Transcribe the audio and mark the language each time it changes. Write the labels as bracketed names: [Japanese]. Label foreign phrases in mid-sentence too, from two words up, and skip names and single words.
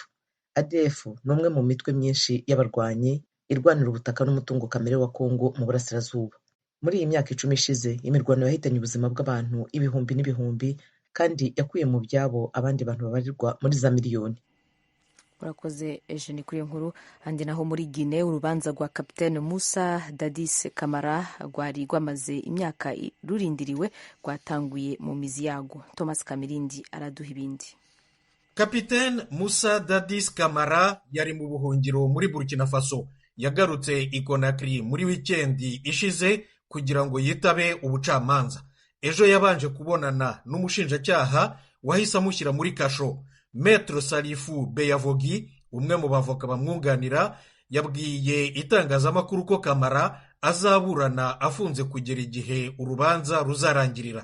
[Kinyarwanda] ADF ni umwe mu mitwe myinshi y'abarwanyi irwanira ubutaka n'umutungo kamere wa Congo mu burasirazuba. Muri iyi myaka 10 ishize imirwano yahitanye ubuzima bw'abantu ibihumbi n'ibihumbi kandi yakuye mu byabo abandi bantu babarirwa muri za miliyoni. Urakoze Eugene kuri nkuru. Andi naho muri Guinea urubanza rwa Capitaine Moussa Dadis Camara rwari rwamaze imyaka rurindiriwe rwatanguye mu mizi yarwo. Thomas Kamirindi araduha ibindi. Capitaine Moussa Dadis Camara yari mu buhungiro muri Burkina Faso. Yagarutse i Conakry muri wikendi ishize kugira ngo yitabe ubucamanza. Ejo yabanje kubonana n'umushinjacyaha wahise amushyira muri kasho. Maître Salifu Beyavogi, umwe mu bavoka bamwunganira, yabwiye itangazamakuru ko Camara azaburana afunze kugera igihe urubanza ruzarangirira.